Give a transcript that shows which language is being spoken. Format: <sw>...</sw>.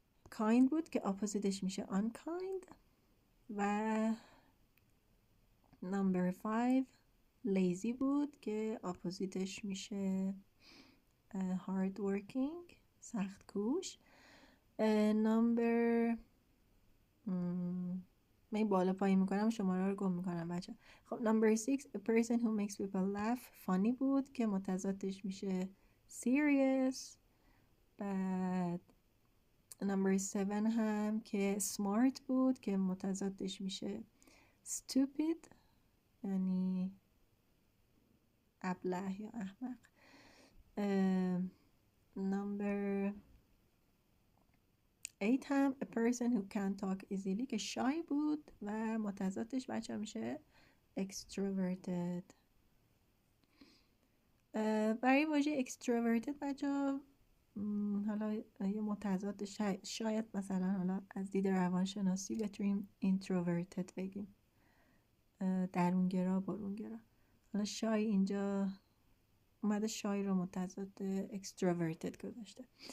<fa>kind بود که oppositeش میشه unkind. و number 5 lazy بود که oppositeش میشه hard working سخت کوش. number من بالا پایین میکنم شماره رو گم میکنم بچه.</fa> <en>خب number 6 a person who makes people laugh funny</en> <fa>بود که متضادش میشه</fa> <en>serious.</en> <fa>بعد number 7 هم که smart بود که متضادش میشه stupid یعنی ابله یا احمق.</fa> <en>number 8 هم a person who can't talk easily که shy</en> <fa>بود و متضادش بچه میشه</fa> <en>extroverted.</en> <fa>برای واژه extroverted بچه حالا یه متضاد شاید مثلا حالا از دید روانشناسی بتونیم introverted بگیم، درونگرا برونگرا. حالا شای اینجا اومده شای رو متضاد extroverted گذاشته.</fa>